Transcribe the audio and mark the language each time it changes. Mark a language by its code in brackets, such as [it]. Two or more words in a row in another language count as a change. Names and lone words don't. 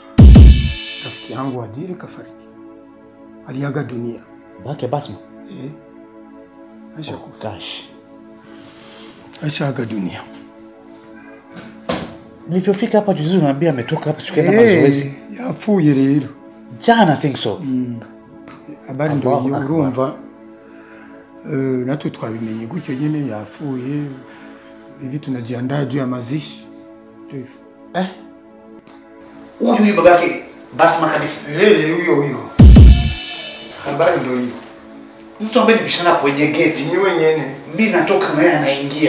[sw] Rafiki yangu Adile kafariki. Aliaga dunia. Bake Basma? Aisha kufa. Gosh. Aisha aga dunia. Nilipofika hapa juzi unaambia ametoka hapa tukaenda mazoezi. [rw] Yafuye rero. [en] Jana I think so. [sw] Habari ndio urumva. [rw] Natwe twabimenye gutyo nyine yafuye. [sw] Hivi tunajiandaa juu ya mazishi. Huyu babake Basma kabisa. Huyo. Habari ndio hiyo. Mtu ambaye nipishana kwenye gate ni wenyene. Mimi natoka na yeye anaingia.